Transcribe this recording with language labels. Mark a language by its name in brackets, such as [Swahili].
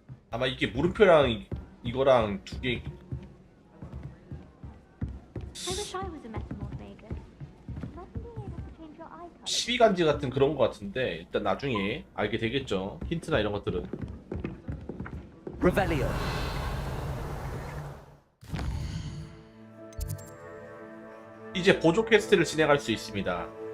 [Korean] 아마 이게 물음표랑 이거랑 두 개. [English] I wish I was a metamorph maker. Imagine being able to change your eye color. [Korean] 시비간지 같은 그런 거 같은데 일단 나중에 알게 되겠죠. 힌트나 이런 것들은. [English] Revelio. [Korean] 이제 보조 퀘스트를 진행할 수 있습니다.